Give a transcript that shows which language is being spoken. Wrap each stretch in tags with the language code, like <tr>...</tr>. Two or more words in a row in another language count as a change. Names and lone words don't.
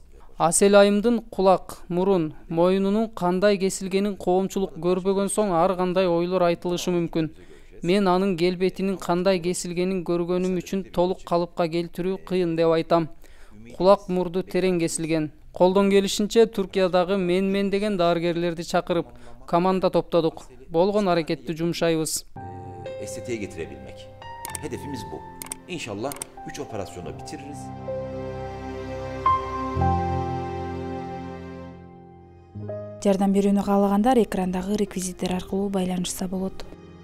<ky>Асел айымдын кулак, мурун, моюнунун кандай кесилгенин коомчулук көрбөгөн соң ар кандай ойлор айтылышы мүмкүн. Мен анын келбетинин кандай кесилгенин көргөнүм үчүн толук калыпка келтирүү кыйын деп айтам. Кулак мурду терең кесилген. Колдон келишинче Туркиядагы мен деген дарыгерлерди чакырып, команда топтодук. Болгон аракетти жумшайбыз.</ky> <tr>Estetiğe getirebilmek. Hedefimiz bu. İnşallah 3 operasyonu bitiririz.</tr> <ky>Жардам берүүнү каалагандар экрандагы реквизиттер аркылуу байланышса болот.</ky>